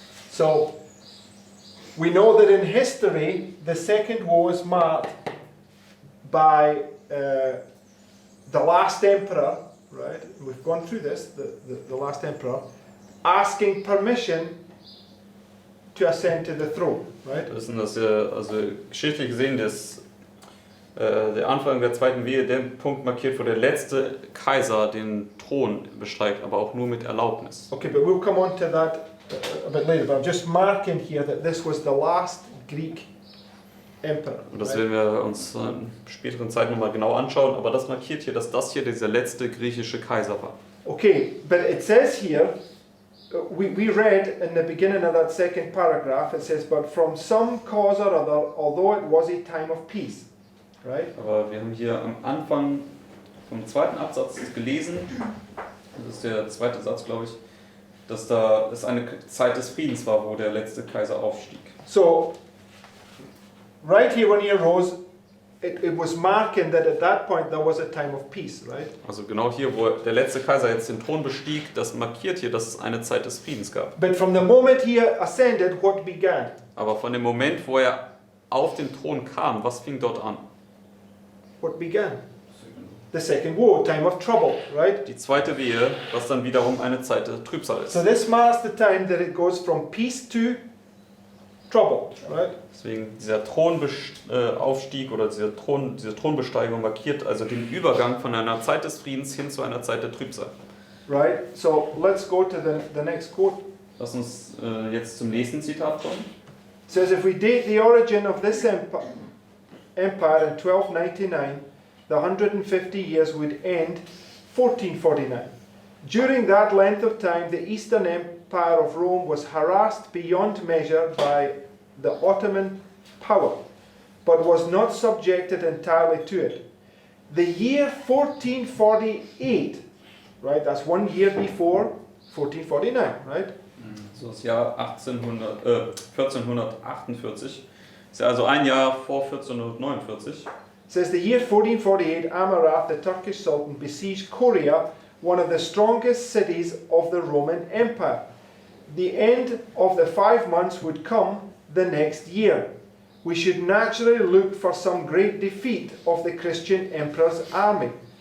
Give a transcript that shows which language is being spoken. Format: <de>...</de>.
<en>So we know that in history the second war is marked by the last emperor. Right? We've gone through this. The last emperor asking permission to ascend to the throne, right?</en> <de>Wir wissen, dass also geschichtlich gesehen der Anfang der zweiten Wehe der Punkt markiert, wo der letzte Kaiser den Thron besteigt, aber auch nur mit Erlaubnis.</de> <en>Okay, but we'll come on to that a bit later. But I'm just marking here that this was the last Greek emperor.</en> <de>Und das</de> <en>right?</en> <de>werden wir uns in späteren Zeiten nochmal genau anschauen, aber das markiert hier, dass das hier dieser letzte griechische Kaiser war.</de> <en>Okay, but it says here, we read in the beginning of that second paragraph, it says, but from some cause or other, although it was a time of peace. Right?</en> <de>Aber wir haben hier am Anfang vom zweiten Absatz gelesen, das ist der zweite Satz, glaube ich, dass es eine Zeit des Friedens war, wo der letzte Kaiser aufstieg.</de> <en>So, right here when he arose, it was marking that at that point there was a time of peace, right?</en> <de>Also genau hier, wo der letzte Kaiser jetzt den Thron bestieg, das markiert hier, dass es eine Zeit des Friedens gab.</de> <en>But from the moment he ascended, what began?</en> <de>Aber von dem Moment, wo er auf den Thron kam, was fing dort an?</de> <en>What began? The second war, time of trouble, right?</en> <de>Die zweite Wehe, was dann wiederum eine Zeit der Trübsal ist.</de> <en>So this marks the time that it goes from peace to trouble, right?</en> <de>Deswegen dieser Thronaufstieg oder diese Thronbesteigung markiert also den Übergang von einer Zeit des Friedens hin zu einer Zeit der Trübsal.</de> <en>Right? So let's go to the next quote.</en> <de>Lass uns jetzt zum nächsten Zitat kommen.</de> <en>It says, if we date the origin of this empire in 1299, the 150 years would end 1449. During that length of time, the Eastern Empire of Rome was harassed beyond measure by the Ottoman power, but was not subjected entirely to it. The year 1448, right, that's 1 year before 1449, right?</en> <de>So das Jahr 1448, ist ja also ein Jahr vor 1449.</de> <en>It says the year 1448, Amurath, the Turkish Sultan, besieged Korea, one of the strongest cities of the Roman Empire. The end of the 5 months would come the next year. We should naturally look for some great defeat of the Christian emperor's army.</en>